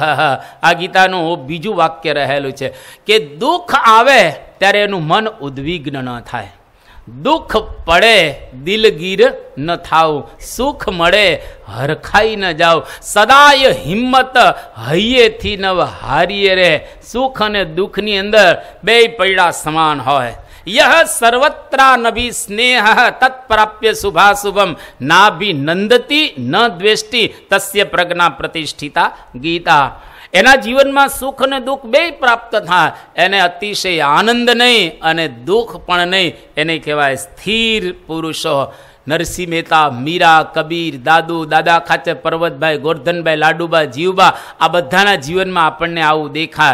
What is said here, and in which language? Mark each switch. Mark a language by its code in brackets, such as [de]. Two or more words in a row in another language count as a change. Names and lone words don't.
[gu] આ ગીતાનું બીજું વાક્ય રહેલું છે કે દુઃખ આવે ત્યારે એનું મન ઉદ્વિગ્ન ન થાય, દુઃખ પડે દિલગીર ન થાવ, સુખ મળે હરખાઈ ન જાવ, સદાય હિંમત હૈયેથી નવ હારીએ રે. સુખ અને દુઃખની અંદર બે પૈડા સમાન હોય. [sa] यह सर्वत्रा नभी स्नेह तत्प्राप्य शुभाशुभम नाभि नंदती न द्वेष्टि तस्य प्रज्ञा प्रतिष्ठिता गीता. [gu] એના જીવનમાં સુખ અને દુઃખ બે પ્રાપ્ત થાય, એને અતિશય આનંદ નહીં અને દુઃખ પણ નહીં, એને કહેવાય સ્થિર પુરુષો. નરસિંહ મહેતા, મીરા, કબીર, દાદુ, દાદા ખાચર, પર્વતભાઈ, ગોરધનભાઈ, લાડુબા, જીવબા, આ બધાના જીવનમાં આપણને આવું દેખાય.